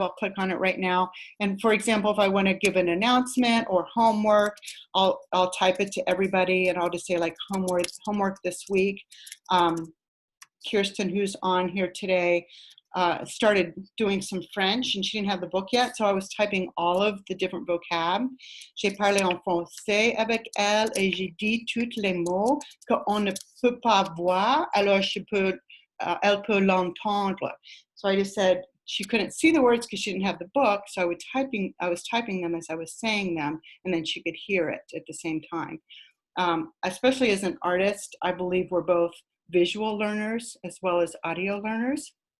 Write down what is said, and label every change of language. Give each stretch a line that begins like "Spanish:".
English: I'll click on it right now. And for example, if I want to give an announcement or homework, I'll type it to everybody and I'll just say like homework this week. Kirsten, who's on here today, started doing some French and she didn't have the book yet, so I was typing all of the different vocab.
French: J'ai parlé en français avec elle et j'ai dit tous les mots qu'on ne peut pas voir, alors elle peut l'entendre.
English: So I just said she couldn't see the words because she didn't have the book, so I was typing them as I was saying them, and then she could hear it at the same time. Especially as an artist, I believe we're both visual learners as well as audio learners.